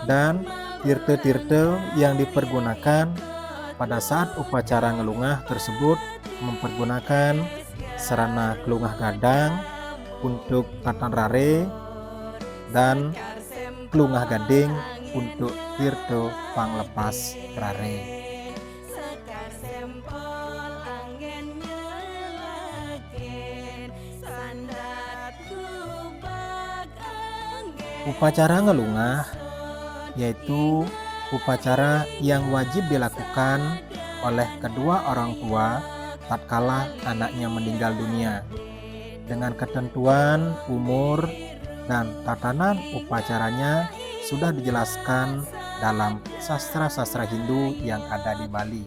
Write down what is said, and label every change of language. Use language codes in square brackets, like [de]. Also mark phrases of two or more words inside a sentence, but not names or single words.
[id] Dan Tirte-tirte yang dipergunakan pada saat upacara ngelungah tersebut mempergunakan sarana kelungah gadang untuk tatan rare dan kelungah gading untuk tirte panglepas rare. Upacara ngelungah yaitu upacara yang wajib dilakukan oleh kedua orang tua tatkala anaknya meninggal dunia, dengan ketentuan umur dan tatanan upacaranya sudah dijelaskan dalam sastra-sastra Hindu yang ada di Bali.